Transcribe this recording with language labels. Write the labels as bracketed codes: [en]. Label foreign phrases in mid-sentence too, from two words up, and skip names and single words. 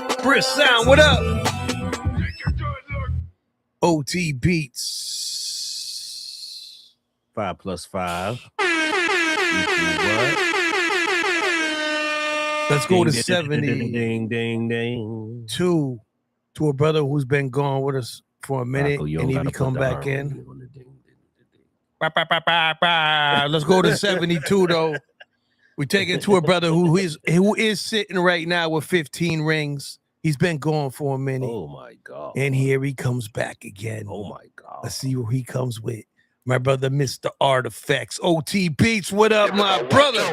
[en] Chris Sound, what up? OT Beats. 5 + 5 equals what? Let's go to Ding, 70. Ding, ding, ding. To a brother who's been gone with us for a minute, Rocco, you don't and he gotta be come put the back in. harmony on the ding, ding, ding, ding. Ba, ba, ba, ba, ba. Let's go to 72 though. We take it to a brother who is sitting right now with 15 rings. He's been gone for a minute. Oh my God. And here he comes back again. Oh my God. Let's see what he comes with. My brother, Mr. Artifacts. OT Beats, what up, my brother?